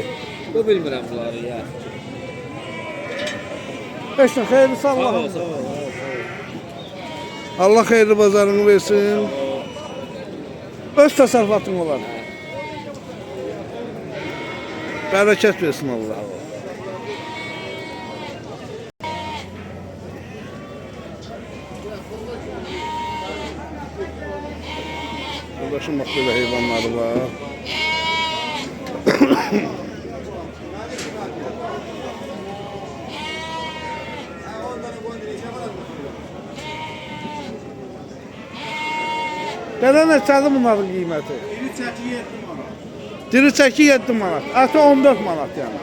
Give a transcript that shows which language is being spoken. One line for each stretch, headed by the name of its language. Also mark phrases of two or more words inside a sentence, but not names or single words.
Azerbaijani: Bu bilmirəm bunları ya. Eşlə, xeyirli Allah'ım. Allah xeyirli bazarını versin. Öz təsərrüfatın olar. Bərəkət versin Allah.
Turkish: Arkadaşım bak böyle hayvanları var.
Azerbaijani: Belə neçədir bunların qiyməti? Diri çəki 7 manat. Ətə 14 manat yəni.